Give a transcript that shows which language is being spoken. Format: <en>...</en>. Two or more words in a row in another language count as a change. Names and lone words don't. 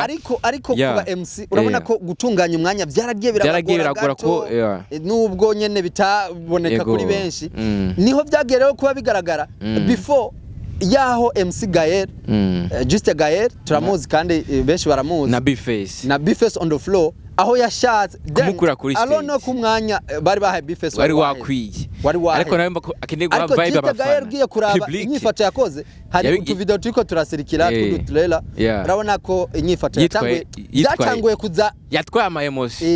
<rn>ariko kuba MC urabona ko gutunganya umwanya byaragiye biragora ko nubwo nyene bitaboneka kuri benshi niho byagerewe kuba bigaragara before yaho MC Gael Juste Gael turamuzi kandi benshi baramuzi na</rn> <en>Bface on the floor</en> <rn>aho yashatse kumukura kuri stage alone ku mwanya bari bahaye Bface wari wakwiye ariko nawe akeneye guha vibe abafana Gael giye kuraba inyifato yakoze hari utu video turiko turasirikira tudutrailer urabona ko inyifato yatanguye kuza yatwaye ama emotion</rn>